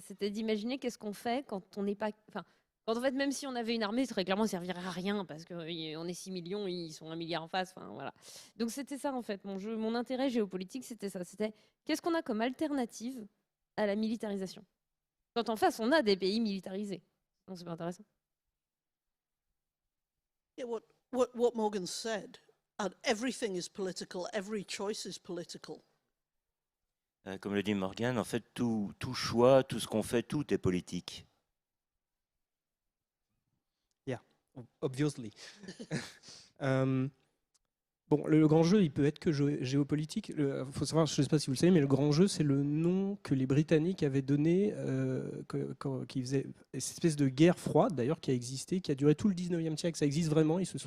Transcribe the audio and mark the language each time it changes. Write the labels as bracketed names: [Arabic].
[French] C'était d'imaginer qu'est-ce qu'on fait quand on n'est pas... Enfin, quand en fait, même si on avait une armée, très clairement, ça servirait à rien parce qu'on est 6 millions, ils sont 1 milliard en face. Enfin, voilà. Donc c'était ça, en fait. Mon intérêt géopolitique, c'était ça. C'était qu'est-ce qu'on a comme alternative à la militarisation. Quand en face, on a des pays militarisés. Donc c'est pas intéressant. [English] Yeah, what Morgan said, and everything is political, every choice is political. [French] Comme le dit Morgan, en fait, tout choix, tout ce qu'on fait, tout est politique. [English] Obviously. [French] Bon, le grand jeu, il peut être que géopolitique. Il faut savoir, je ne sais pas si vous le savez, mais le grand jeu, c'est le nom que les Britanniques avaient donné, qui faisait cette espèce de guerre froide, d'ailleurs, qui a existé, qui a duré tout le 19e siècle. Ça existe vraiment.